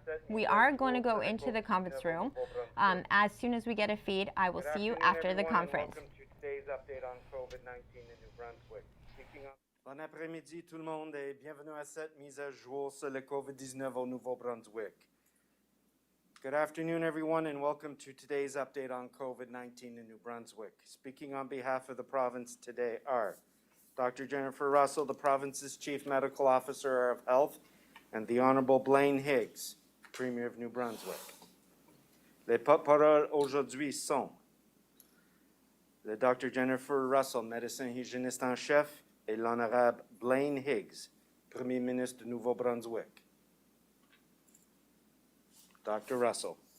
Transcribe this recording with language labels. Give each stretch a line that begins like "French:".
English: We are going to go into the conference room. As soon as we get a feed, I will see you after the conference. Welcome to today's update on COVID-19 in New Brunswick.
French: Bon après-midi tout le monde et bienvenue à cette mise à jour sur le COVID-19 au Nouveau-Brunswick.
English: Good afternoon, everyone, and welcome to today's update on COVID-19 in New Brunswick. Speaking on behalf of the province today are Dr. Jennifer Russell, the province's Chief Medical Officer of Health, and the Honorable Blaine Higgs, Premier of New Brunswick.
French: Les porte-paroles aujourd'hui sont le Dr. Jennifer Russell, médecin hygiéniste en chef, et l'Honorable Blaine Higgs, Premier ministre du Nouveau-Brunswick.
English: Dr. Russell.